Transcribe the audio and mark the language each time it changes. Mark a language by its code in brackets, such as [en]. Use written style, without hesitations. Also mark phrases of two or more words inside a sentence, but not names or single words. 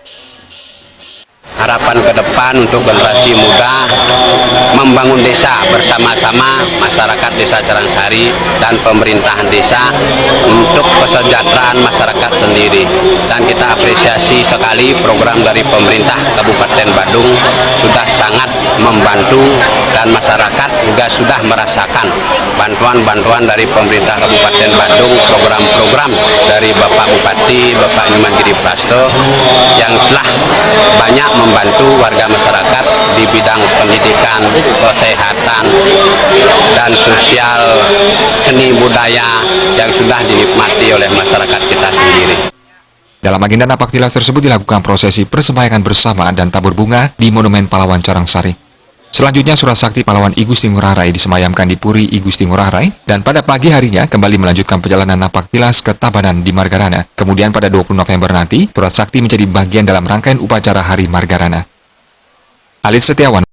[id] Harapan ke depan untuk generasi muda membangun desa bersama-sama masyarakat Desa Carangsari dan pemerintahan desa untuk kesejahteraan masyarakat sendiri. Dan kita apresiasi sekali program dari pemerintah Kabupaten Badung sudah sangat membantu dan masyarakat juga sudah merasakan bantuan-bantuan dari pemerintah Kabupaten Badung, program-program dari Bapak Bupati, Bapak Nyoman Giri Prasto yang telah banyak membantu warga masyarakat di bidang pendidikan, kesehatan, dan sosial, seni budaya yang sudah dinikmati oleh masyarakat kita sendiri. Dalam agenda Napaktilas tersebut dilakukan prosesi persembahyaan bersama dan tabur bunga di Monumen Pahlawan Carangsari. Selanjutnya surat sakti pahlawan I Gusti Ngurah Rai disemayamkan di Puri I Gusti Ngurah Rai dan pada pagi harinya kembali melanjutkan perjalanan Napaktilas ke Tabanan di Margarana. Kemudian pada 20 November nanti, surat sakti menjadi bagian dalam rangkaian upacara Hari Margarana. Alit Setiawan.